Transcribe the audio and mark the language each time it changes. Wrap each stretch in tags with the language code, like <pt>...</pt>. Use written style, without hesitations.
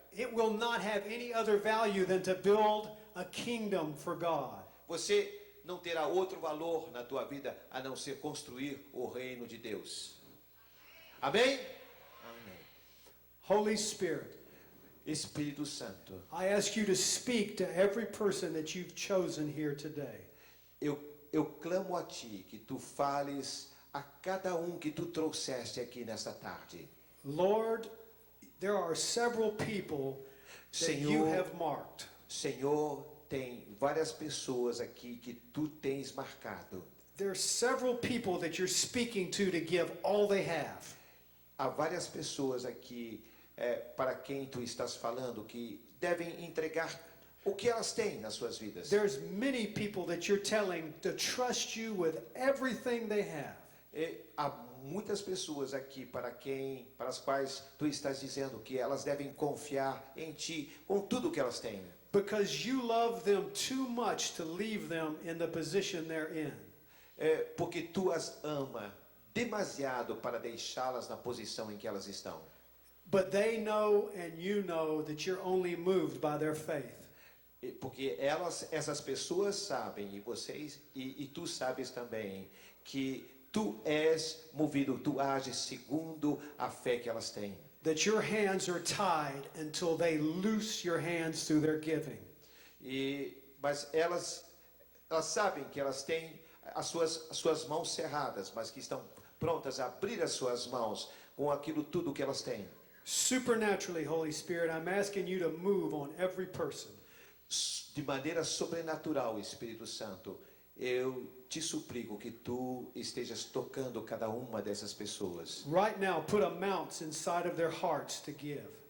<en>It will not have any other value than to build a kingdom for God.</en> <pt>Você não terá outro valor na tua vida a não ser construir o reino de Deus. Amém? Amém.</pt> <en>Holy Spirit,</en> <pt>Espírito Santo,</pt> <en>I ask you to speak to every person that you've chosen here today.</en> <pt>eu clamo a ti que tu fales a cada um que tu trouxeste aqui nesta tarde.</pt> <en>Lord, there are several people that you</en> <pt>Senhor,</pt> <en>have marked.</en> <pt>Senhor, tem várias pessoas aqui que tu tens marcado.</pt> <en>There are several people that you're speaking to give all they have.</en> <pt>Há várias pessoas aqui para quem tu estás falando que devem entregar o que elas têm nas suas vidas.</pt> <en>There's many people that you're telling to trust you with everything they have.</en> <pt>Há muitas pessoas aqui para as quais tu estás dizendo que elas devem confiar em ti com tudo que elas têm.</pt> <en>Because you love them too much to leave them in the position they're in.</en> <pt>Porque tu as ama demasiado para deixá-las na posição em que elas estão.</pt> <en>But they know and you know that you're only moved by their faith.</en> <pt>Porque essas pessoas sabem, e tu sabes também, que tu és movido, tu ages segundo a fé que elas têm.</pt> <en>That your hands are tied until they loose your hands through their giving.</en> <pt>Mas elas sabem que elas têm as suas mãos cerradas, mas que estão prontas a abrir as suas mãos com aquilo tudo que elas têm.</pt> <en>Supernaturally, Holy Spirit, I'm asking you to move on every person.</en> <pt>De maneira sobrenatural, Espírito Santo, eu te suplico que tu estejas tocando cada uma dessas pessoas.</pt> <en>Right now, put amounts inside of their hearts to give.</en>